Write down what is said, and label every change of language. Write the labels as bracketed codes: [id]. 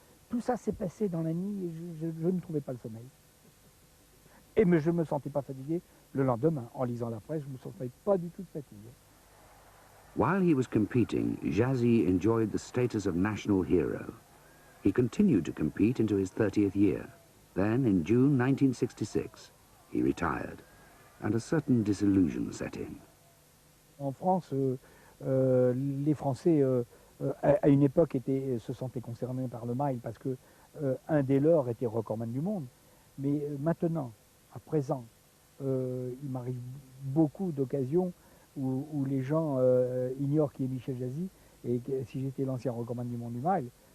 [fr] Tout ça s'est passé dans la nuit et je ne trouvais pas le sommeil. Mais je ne me sentais pas fatigué. Le lendemain, en lisant la presse, je ne me sentais pas du tout de fatigue. [en] While he was competing, Jazy enjoyed the status of national hero. He continued to compete into his 30th year. Then, in June 1966, he retired, and a certain disillusion set in. [fr] En France, les Français, à une époque, se sentaient concernés par le mile parce que un des leurs était recordman du monde. Mais maintenant, à présent, il m'arrive beaucoup d'occasions où les gens ignorent qui est Michel Jazy et que, si j'étais l'ancien recordman du monde du mile.